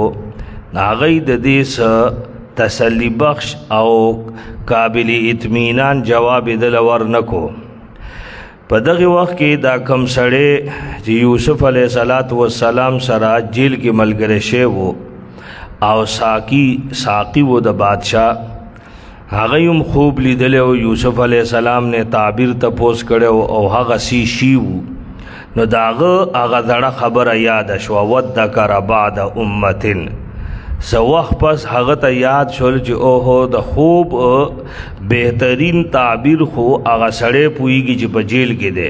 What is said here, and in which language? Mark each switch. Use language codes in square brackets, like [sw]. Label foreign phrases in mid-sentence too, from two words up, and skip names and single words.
[ps] هغه د دې تسلی بخش او قابل اطمینان جواب دل ورنکو. په دغه وخت کې دا کم سړی چې یوسف [ar] علیہ السلام [ps] سره جیل کې ملګری شوی وو او ساقی وو د بادشاہ، هغه هم خوب لیدل او یوسف [ar] علیہ السلام [ps] نے تعبیر تپوس کړو او هغه سی شیو. نو داغه هغه ځړه خبره یاد شو، [ar] وذکر بعد امتن. [ps] سو وخت پس هغه ته یاد شول چې اوهو د خوب بهترین تعبیر خو هغه سړی پویږي چې په جیل کې دی.